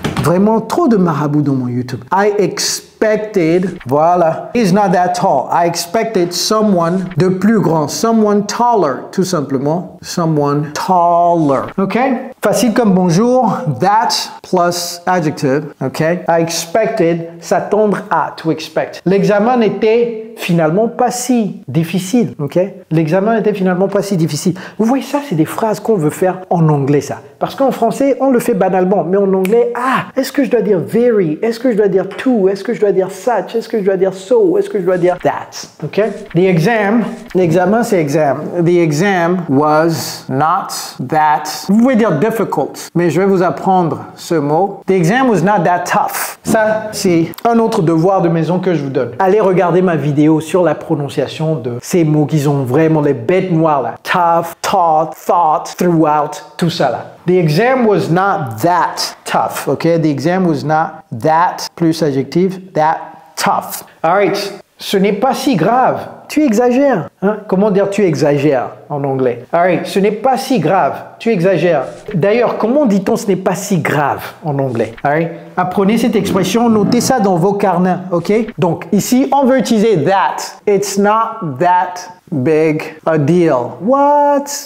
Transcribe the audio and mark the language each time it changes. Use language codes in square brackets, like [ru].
[fr] Vraiment trop de marabouts dans mon YouTube. [en] I expected, voilà. He's not that tall. I expected someone [fr] de plus grand. [en] Someone taller, [fr] tout simplement. [en] Someone taller. OK? [fr] Facile comme bonjour. [en] That plus adjective. OK? I expected, [fr] s'attendre à, [en] to expect. [fr] L'examen n'était finalement pas si difficile. OK? L'examen n'était finalement pas si difficile. Vous voyez, ça, c'est des phrases qu'on veut faire en anglais, ça. Parce qu'en français, on le fait banalement. Mais en anglais, est-ce que je dois dire very? Est-ce que je dois dire to? Est-ce que je dois dire such? Est-ce que je dois dire so? Est-ce que je dois dire that? OK? L'examen, c'est exam. [en] The exam was not that. [fr] Vous pouvez dire difficult, mais je vais vous apprendre ce mot. [en] The exam was not that tough. [fr] Ça, c'est un autre devoir de maison que je vous donne. Allez regarder ma vidéo sur la prononciation de ces mots qui ont vraiment les bêtes noires là. [en] Tough, taught, thought, throughout, tout ça là. The exam was not that tough, okay? The exam was not that, plus adjectif, that tough. All right. [fr] Ce n'est pas si grave. Tu exagères. Hein? Comment dire tu exagères en anglais? [en] All right. [fr] Ce n'est pas si grave. Tu exagères. D'ailleurs, comment dit-on ce n'est pas si grave en anglais? [en] All right. [fr] Apprenez cette expression, notez ça dans vos carnets, ok? Donc, ici, on veut utiliser that. [en] It's not that big a deal. What?